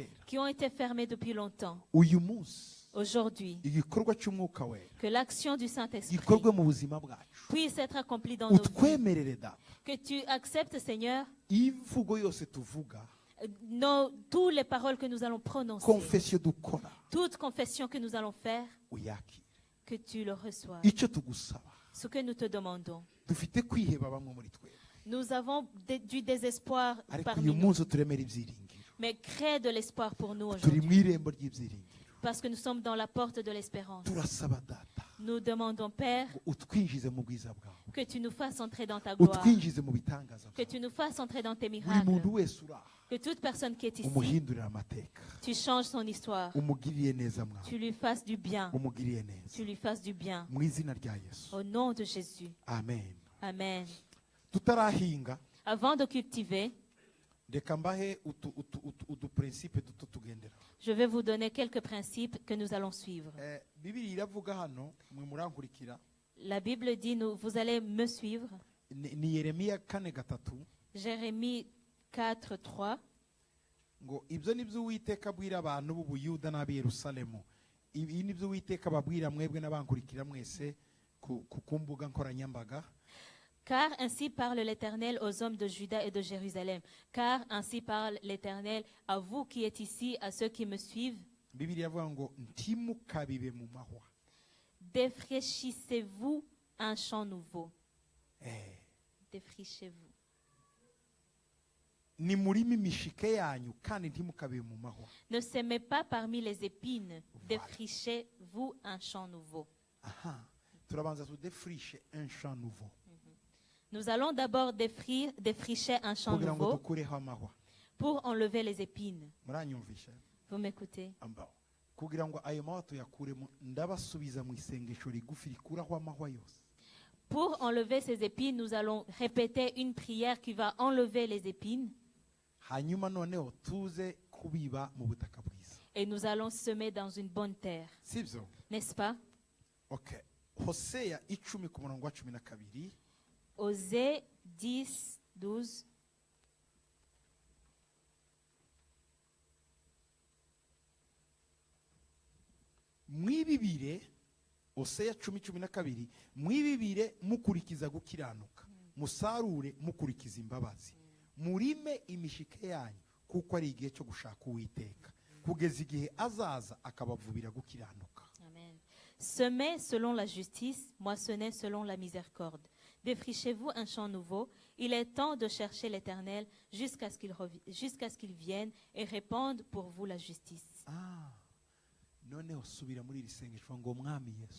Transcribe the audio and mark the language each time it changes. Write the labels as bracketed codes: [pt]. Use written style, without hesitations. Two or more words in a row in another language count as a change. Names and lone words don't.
[fr] qui ont été fermées depuis longtemps. [rw] Uyu munsi [fr] Aujourd'hui, [rw] igikorwa cy'umwuka wera [fr] que l'action du Saint-Esprit [rw] gikorwe mu buzima bwacu. [fr] puisse être accomplie dans nos vies. [rw] Utwemerere data [fr] Que tu acceptes, Seigneur, [rw] imvugo yose tuvuga, [fr] toutes les paroles que nous allons prononcer, [rw] confession dukora, [fr] toute confession que nous allons faire, [rw] uyakire. [fr] que tu le reçoives. [rw] Icyo tugusaba, [fr] Ce que nous te demandons. [rw] dufite kwiheba bamwe muri twe, [fr] Nous avons du désespoir [rw] ariko [fr] parmi [rw] uyu [fr] nous, [rw] munsi turemera ibyiringiro. [fr] mais crée de l'espoir pour nous [rw] Turi [fr] aujourd'hui, [rw] mu irembo ry'ibyiringiro. [fr] parce que nous sommes dans la porte de l'espérance. [rw] Turasaba data [fr] Nous demandons, Père, [rw] ngo utwinjize mu bwiza bwawe, [fr] que tu nous fasses entrer dans ta gloire, [rw] utwinjize mu bitangaza [fr] que [rw] bwawe. [fr] tu nous fasses entrer dans tes [rw] Buri [fr] miracles, [rw] muntu wese uri aha [fr] que toute personne qui est ici, [rw] umuhindurire amateka, tu changes son histoire, umugiriye neza mwawe, [fr] tu lui fasses du bien, [rw] umugiriye neza [fr] tu lui fasses du bien. [rw] mu izina rya Yesu, [fr] Au nom de Jésus. [rw] amen. [fr] Amen. [rw] Tutarahinga, [fr] Avant de cultiver, [rw] reka mbahe uduprincipe duto tugendera. [fr] je vais vous donner quelques principes que nous allons suivre. [rw] Bibiliya iravuga hano, mwe murankurikira, [fr] La Bible dit, vous allez me suivre. [rw] ni Yeremiya 4:3, [fr] Jérémie 4, 3. [rw] ngo ibyo nibyo Uwiteka abwira abantu b'Ubuyuda n'ab'i Yerusalemu, ibi nibyo Uwiteka ababwira mwebwe n'abankurikira mwese ku mbuga nkoranyambaga. [fr] Car ainsi parle l'Éternel aux hommes de Juda et de Jérusalem. Car ainsi parle l'Éternel à vous qui êtes ici, à ceux qui me suivent. [rw] Bibiliya avuga ngo ntimukabibe mu mahwa. [fr] Défraîchissez-vous un champ nouveau. Défrichez-vous. [rw] Nimurime imishike yanyu kandi ntimukabibe mu mahwa. [fr] Ne semez pas parmi les épines. Défrichez-vous un champ nouveau. [rw] Aha. Turabanza tudefrishe [fr] un champ nouveau. Nous allons d'abord défricher un champ [rw] Kugira ngo [fr] nouveau [rw] dukureho amahwa. [fr] pour enlever les épines. [rw] Muranyumvisha? [fr] Vous m'écoutez? [rw] Ambaho. Kugira ngo ayo mahwa tuyakuremo ndabasubiza mu isengesho rigufi rikuraho amahwa yose. [fr] Pour enlever ces épines, nous allons répéter une prière qui va enlever les épines. [rw] Hanyuma noneho tuze kubiba mu butaka bwiza. [fr] Et nous allons semer dans une bonne terre. [rw] Sibyo? [fr] N'est-ce pas? [rw] Okay. Hosea 10 ku murongo wa 12. [fr] Osée 10, 12. [rw] Mwibibire Hosea 10:12 mwibibire mukurikiza gukiranuka musarure mukurikiza imbabazi murime imishike yanyu kuko ari igihe cyo gushaka Uwiteka kugeza igihe azaza akabavubira gukiranuka. Amen. [fr] Semez selon la justice, moissonnez selon la miséricorde. Défrichez-vous un champ nouveau. Il est temps de chercher l'Éternel jusqu'à ce qu'il vienne et répande pour vous la justice. [rw] Noneho subira muri iri sengesho ngo mwami Yesu.